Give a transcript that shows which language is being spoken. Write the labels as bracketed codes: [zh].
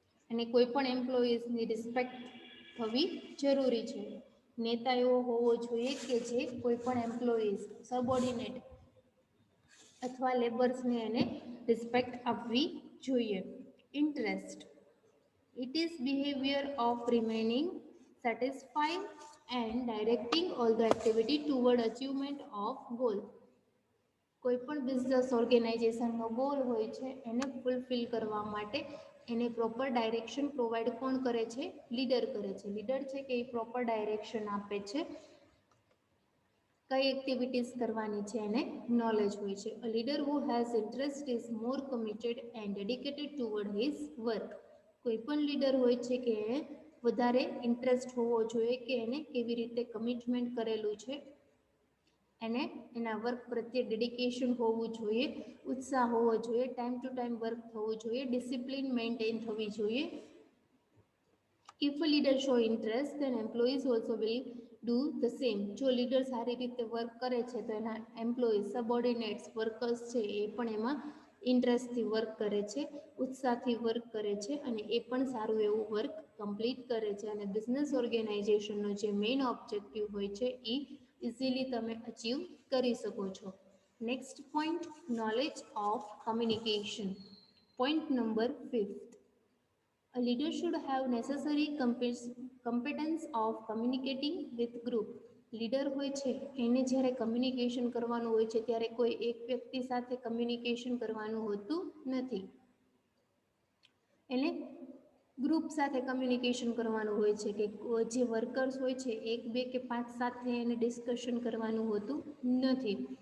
[gu] અને કોઈ પણ એમ્પ્લોઈઝની રિસ્પેક્ટ થવી જરૂરી છે. નેતા એવો હોવો જોઈએ કે જે કોઈ પણ એમ્પ્લોઈઝ, સબઓર્ડિનેટ અથવા લેબર્સને એને રિસ્પેક્ટ આપવી જોઈએ. Interest, [en] it is behavior of remaining satisfied and directing all the activity toward achievement of goal. [gu] કોઈ પણ બિઝનેસ ઓર્ગેનાઇઝેશનનો ગોલ હોય છે એને ફૂલફિલ કરવા માટે એને પ્રોપર ડાયરેક્શન પ્રોવાઈડ કોણ કરે છે? લીડર કરે છે. લીડર છે કે એ પ્રોપર ડાયરેક્શન આપે છે. કઈ એક્ટિવિટીઝ કરવાની છે એને નોલેજ હોય છે. [en] A leader who has interest is more committed and dedicated toward his work. [gu] કોઈ પણ લીડર હોય છે કે વધારે ઇન્ટરેસ્ટ હોવો જોઈએ કે એને કેવી રીતે કમિટમેન્ટ કરેલું છે, એને એના વર્ક પ્રત્યે ડેડિકેશન હોવું જોઈએ, ઉત્સાહ હોવો જોઈએ, ટાઈમ ટુ ટાઈમ વર્ક થવું જોઈએ, ડિસિપ્લિન મેન્ટેન થવી જોઈએ. [en] If a leader show interest, then employees also will do the same. [gu] જો લીડર સારી રીતે વર્ક કરે છે તો એના એમ્પ્લોઈઝ, સબઓર્ડિનેટ્સ, વર્કર્સ છે એ પણ એમાં ઇન્ટરેસ્ટથી વર્ક કરે છે, ઉત્સાહથી વર્ક કરે છે અને એ પણ સારું એવું વર્ક કમ્પ્લીટ કરે છે. અને બિઝનેસ ઓર્ગેનાઇઝેશનનો જે મેઇન ઓબ્જેક્ટિવ હોય છે એ ઇઝીલી તમે અચીવ કરી શકો છો. Next point, [en] Knowledge of communication. [gu] Point number 5. [en] A leader should have necessary competence of communicating with group. [gu] Leader હોય છે એને જ્યારે કમ્યુનિકેશન કરવાનું હોય છે ત્યારે કોઈ એક વ્યક્તિ સાથે કમ્યુનિકેશન કરવાનું હોતું નથી. એને ગ્રુપ સાથે કમ્યુનિકેશન કરવાનું હોય છે કે જે વર્કર્સ હોય છે 1, 2 કે 5 સાથે એને ડિસ્કશન કરવાનું હોતું નથી.